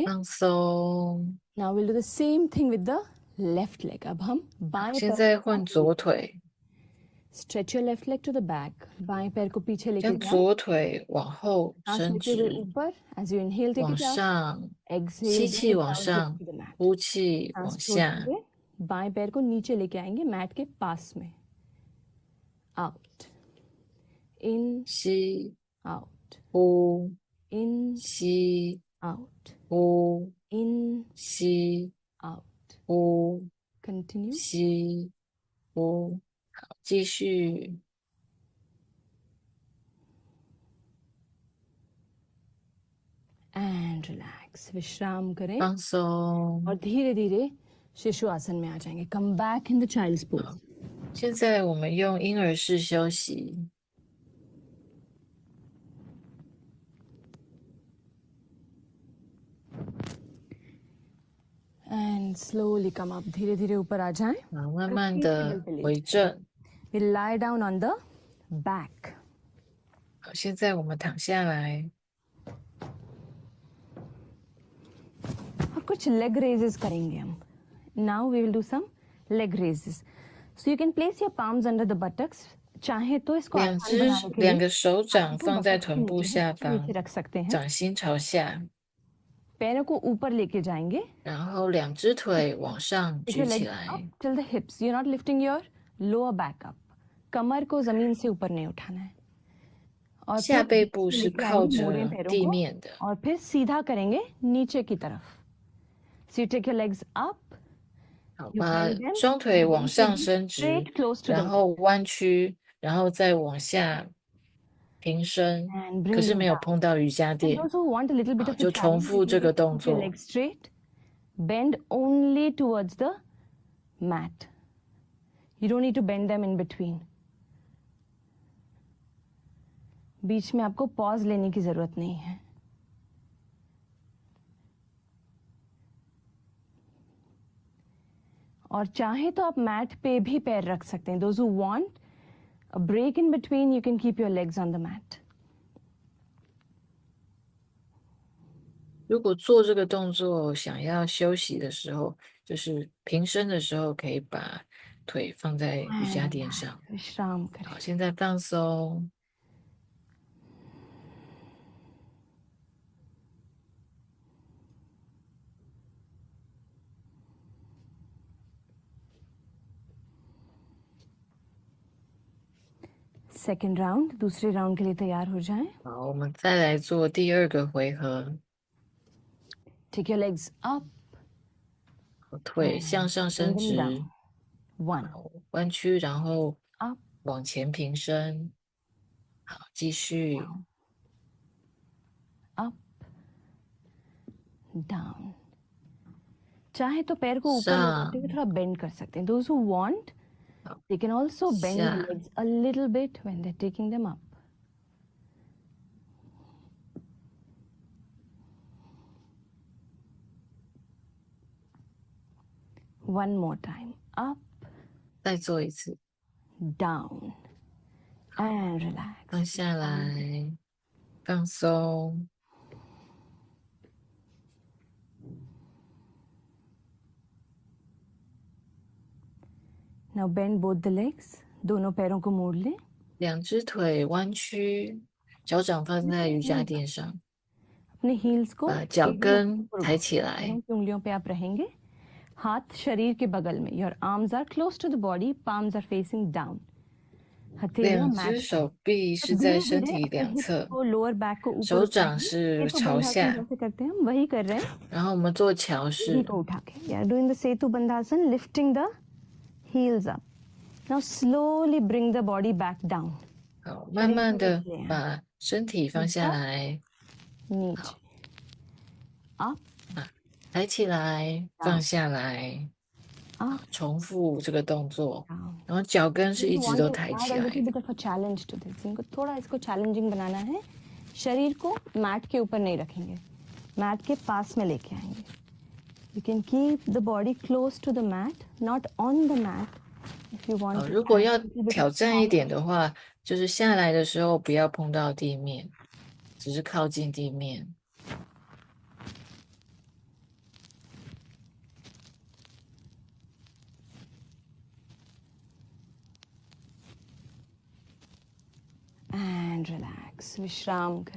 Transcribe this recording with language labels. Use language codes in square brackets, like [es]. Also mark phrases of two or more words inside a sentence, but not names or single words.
[zh] 放松。 [en] Now we'll do the same thing with the left leg. [hi] अब हम बाएं [zh] 现 [hi] पैर [zh] 在换左腿， [en] stretch your left leg to the back. [hi] बाएं पैर को पीछे लेके [zh] 将 [hi] जाएं. [zh] 左腿往后 [hi] सांस [zh] 伸 [hi] लेते हुए [zh] 直， [hi] ऊपर. [en] As you inhale, take [zh] 往 [en] it up. [zh] 上， [en] Exhale, [zh] 吸 [en] bring [zh] 气 [en] it [zh] 往 [en] down, [zh] 上 [en] hips to the mat. [zh] 呼气 [hi] सांस [zh] 往 [hi] छोड़ते [zh] 下， [hi] हुए बाएं पैर को नीचे लेके आएंगे मैट के पास में. [en] Out. In, [zh] 吸 [en] out. [zh] 呼 [en] In, [zh] 吸 [en] out. [zh] 呼 [en] In, [zh] 吸 [en] out. [zh] 呼 [en] Continue. [zh] 吸呼，好，继续。 [en] And relax. [hi] विश्राम करें [zh] 放松。 [hi] और धीरे धीरे शिशु आसन में आ जाएंगे. [en] Come back in the child's pose. [zh] 现在我们用婴儿式休息。 [en] And slowly come up. [hi] धीरे धीरे ऊपर आ जाएं. [zh] 好，慢慢的回正。 [en] We lie down on the back. [zh] 好，现在我们躺下来， [hi] और कुछ [en] leg raises [hi] करेंगे हम. [en] Now we will do some leg raises. So you can place your palms under the buttocks. [hi] चाहे तो इसको [zh] 两 [hi] आसान [zh] 只 [hi] बनाने के [zh] 两 [hi] लिए [zh] 个手掌 [hi] आपको [zh] 放在 [hi] buttocks के [zh] 臀部 [hi] नीचे [zh] 下 [hi] hips के नीचे [zh] 方， [hi] रख सकते हैं. [zh] 掌心朝下， [hi] पैरों को ऊपर लेके जाएंगे. [zh] 然后两只腿往上 [en] Take [zh] 举 [en] your [zh] 起 [en] legs [zh] 来 [en] up。till the hips. You're not lifting your lower back up. [hi] कमर को जमीन से ऊपर नहीं उठाना है. और [zh] 下 [hi] फिर [zh] 背部 [hi] से [zh] 是 [hi] लेके [zh] 靠 [hi] आएंगे मोड़ें [zh] 着 [hi] पैरों [zh] 地 [hi] को [zh] 面的。 [hi] और फिर सीधा करेंगे नीचे की तरफ. [en] So you take your legs up. [zh] 好， [en] You [zh] 把 [en] bend them [zh] 双腿 [en] and [zh] 往 [en] then [zh] 上 [en] take [zh] 伸 [en] it [zh] 直 [en] straight close to the [zh] 然 [en] mat. [zh] 后弯曲，然后再往下平伸， [en] And [zh] 可 [en] bring [zh] 是 [en] them [zh] 没有 [en] down. [zh] 碰到瑜伽 [en] And [zh] 垫。 [en] those who want a little bit [zh] 好， [en] of a [zh] 就重 [en] challenge, [zh] 复 [en] you [zh] 这 [en] can [zh] 个 [en] just [zh] 动 [en] keep your [zh] 作。 [en] legs straight. Bend only towards the mat. You don't need to bend them in between. [hi] बीच में आपको पॉज लेने की जरूरत नहीं है. और चाहे तो आप मैट पे भी पैर रख सकते हैं. [en] Those who want a break in between, you can keep your legs on the mat. [zh] 如果做这个动作想要休息的时候，就是平伸的时候，可以把腿放在瑜伽垫上。 [hi] विश्राम करें. [zh] 好，现在放松。 [en] And Second round, [hi] दूसरे राउंड के लिए तैयार हो जाएं। [zh] 好，我们再来做第2个回合。 [en] Take your legs up， [zh] 腿向上伸直， 1，好，弯曲，然后 [en] up， [zh] 往前平伸。好，继续。 [en] up down。 [hi] चाहे तो पैर को ऊपर ले जाते हुए थोड़ा बेंड कर सकते हैं। [en] Those who want, they can also bend the legs a little bit when they're taking them up. One more time. Up, [zh] 再做一次。 [en] down, and relax. [zh] 放下来，放松。 [en] Now bend both the legs. [hi] दोनों पैरों को मोड़ लें। [zh] 两只腿弯曲，脚掌放在瑜伽垫上， [hi] अपने heels को [zh] 把脚跟抬起来。 [hi] पैरों की उंगलियों पे आप रहेंगे। हाथ शरीर के बगल में। [en] Your arms are close to the body. Palms are facing down. [zh] 两只手臂是在身体两侧， [en] lower back [hi] को ऊपर [zh] 手掌是朝下。 [hi] जैसे करते हैं हम वही कर रहे हैं। [zh] 然后我们做桥式。 [hi] को उठा के। [en] Yeah, doing the Setu Bandhasan, lifting the heels up. Now slowly bring the body back down. [zh] 好，慢慢的把身体放下来。 [hi] नीचे up， [zh] 抬起来，放下来。重复这个动作， 然后脚跟是一直都抬起来。 [en] challenge to this. [hi] इनको थोड़ा इसको challenging बनाना है। शरीर को मैट के ऊपर नहीं रखेंगे, मैट के पास में लेके आएंगे। [en] You can keep the body close to the mat, not on the mat. If you want. [zh] 如果要挑战一点的话，就是下来的时候不要碰到地面，只是靠近地面。 [en] And relax, [hi] विश्राम करें।